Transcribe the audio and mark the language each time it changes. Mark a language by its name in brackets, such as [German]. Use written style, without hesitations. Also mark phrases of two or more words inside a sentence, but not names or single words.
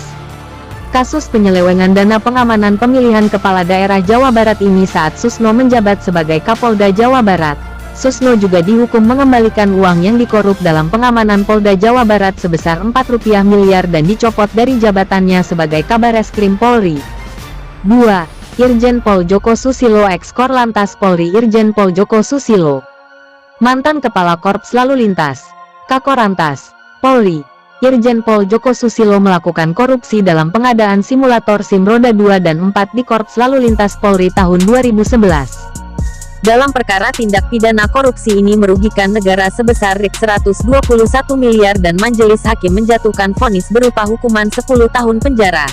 [Indonesian] Kasus penyelewengan dana pengamanan pemilihan kepala daerah Jawa Barat ini saat Susno menjabat sebagai Kapolda Jawa Barat. Susno juga dihukum mengembalikan uang yang dikorup dalam pengamanan Polda Jawa Barat sebesar Rp4 miliar dan dicopot dari jabatannya sebagai Kabareskrim Polri. 2. Irjen Pol Joko Susilo, ex-Korlantas Polri. Irjen Pol Joko Susilo, mantan Kepala Korps Lalu Lintas, Kakorantas Polri. Irjen Pol Joko Susilo melakukan korupsi dalam pengadaan simulator SIM roda 2 dan 4 di Korps Lalu Lintas Polri tahun 2011. Dalam perkara tindak pidana korupsi ini merugikan negara sebesar Rp121 miliar dan majelis hakim menjatuhkan vonis berupa hukuman 10 tahun penjara.